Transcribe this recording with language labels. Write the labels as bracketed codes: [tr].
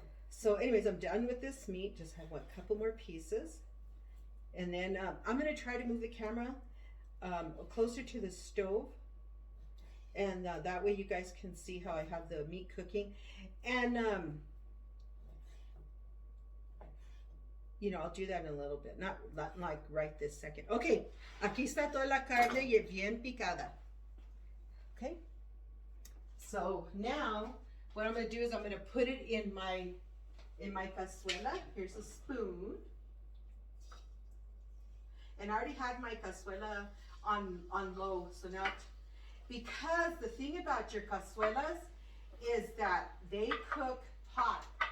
[en] So anyways, I'm done with this meat. Just have a couple more pieces, and then I'm gonna try to move the camera closer to the stove, and that way you guys can see how I have the meat cooking. And you know, I'll do that in a little bit. Not like right this second. [es] Okay, aquí está toda la carne y bien picada. [en] Okay. So now, what I'm gonna do is I'm gonna put it in my cazuela. Here's a spoon. And I already had my cazuela on low. So now, because the thing about your cazuelas is that they cook hot.